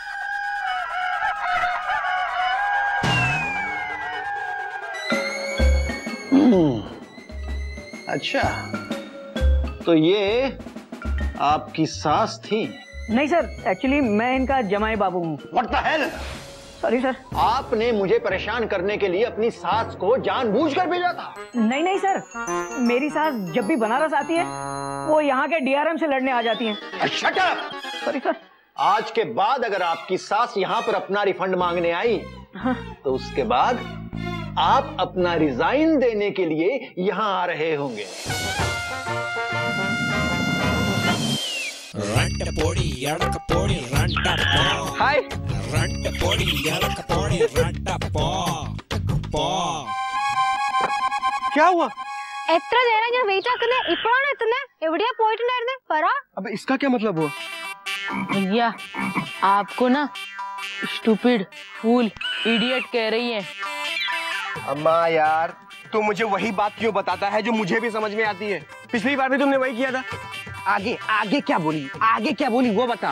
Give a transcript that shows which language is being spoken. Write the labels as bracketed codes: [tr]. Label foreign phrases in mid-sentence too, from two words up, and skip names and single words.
[hi] अच्छा, तो ये आपकी सास थी? नहीं सर, एक्चुअली मैं इनका जमाई बाबू हूँ। [en] What the hell? [hi] सॉरी सर। आपने मुझे परेशान करने के लिए अपनी सास को जानबूझकर भेजा था? नहीं नहीं सर, मेरी सास जब भी बनारस आती है वो यहाँ के डीआरएम से लड़ने आ जाती हैं। [en] Shut up! [hi] सॉरी सर। आज के बाद अगर आपकी सास यहाँ पर अपना रिफंड मांगने आई, तो उसके बाद आप अपना रिजाइन देने के लिए यहाँ आ रहे होंगे। हाय। क्या हुआ? [ml] എത്ര നേരം ഞാൻ വെയിറ്റ് ആക്കുന്നത്? ഇപ്പോഴാണ് എത്തുന്നത്? എവിടെയാ പോയിട്ടുണ്ടായിരുന്നെ? പറ. [hi] अबे इसका क्या मतलब हुआ? भैया आपको ना [en] stupid, fool, idiot [hi] कह रही है। अम्मा यार, तू मुझे वही बात क्यों बताता है जो मुझे भी समझ में आती है? पिछली बार भी तुमने वही किया था। आगे आगे क्या बोली? आगे क्या बोली वो बता।